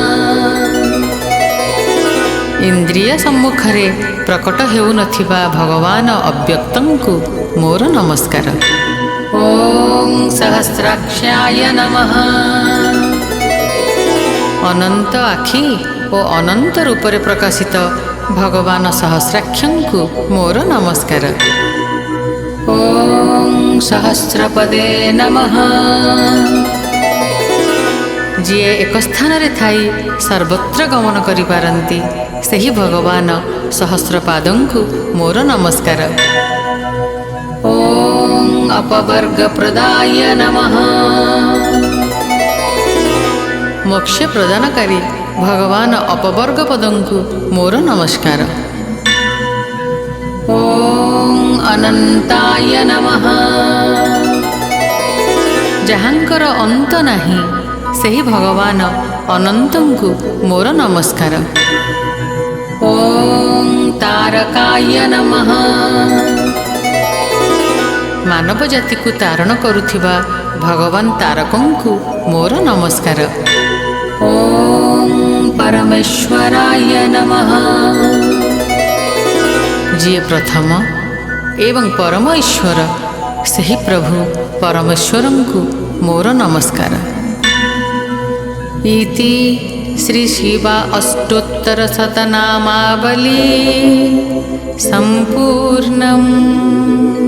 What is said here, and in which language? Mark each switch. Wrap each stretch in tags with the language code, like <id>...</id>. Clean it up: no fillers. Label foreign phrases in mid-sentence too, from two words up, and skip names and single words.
<or>ଇନ୍ଦ୍ରିୟ ସମ୍ମୁଖରେ ପ୍ରକଟ ହେଉନଥିବା ଭଗବାନ ଅବ୍ୟକ୍ତଙ୍କୁ ମୋର ନମସ୍କାର।</or> <sa>ॐ सहस्राक्षाय नमः।</sa> <or>ଅନନ୍ତ ଆଖି ଓ ଅନନ୍ତ ରୂପରେ ପ୍ରକାଶିତ ଭଗବାନ ସହସ୍ରାକ୍ଷଙ୍କୁ ମୋର ନମସ୍କାର।</or> <sa>ॐ सहस्रपदे नमः।</sa> <or>ଯିଏ ଏକ ସ୍ଥାନ ରେ ଥାଇ ସର୍ବତ୍ର ଗମନ କରି ପାରନ୍ତି ସେହି ଭଗବାନ ସହସ୍ରପାଦଙ୍କୁ ମୋର ନମସ୍କାର।</or> <sa>ॐ अपवर्ग प्रदाय नमः।</sa> <or>ମୋକ୍ଷ ପ୍ରଦାନକାରୀ ଭଗବାନ ଅପବର୍ଗ ପଦଙ୍କୁ ମୋର ନମସ୍କାର।</or> <sa>ॐ अनंताय नमः।</sa> <or>ଯାହାଙ୍କର ଅନ୍ତ ନାହିଁ ସେହି ଭଗବାନ ଅନନ୍ତଙ୍କୁ ମୋର ନମସ୍କାର।</or> <sa>ॐ तारकाय नमः।</sa> <or>ମାନବ ଜାତି କୁ ତାରଣ କରୁଥିବା ଭଗବାନ ତାରକଙ୍କୁ ମୋର ନମସ୍କାର।</or> <sa>ॐ परमेश्वराय नमः।</sa> <or>ଯିଏ ପ୍ରଥମ ଏବଂ ପରମ ଈଶ୍ୱର ସେହି ପ୍ରଭୁ ପରମେଶ୍ୱରଙ୍କୁ ମୋର ନମସ୍କାର।</or> <sa>इति श्री शिवा अष्टोत्तर शतनामावली संपूर्णम्।</sa>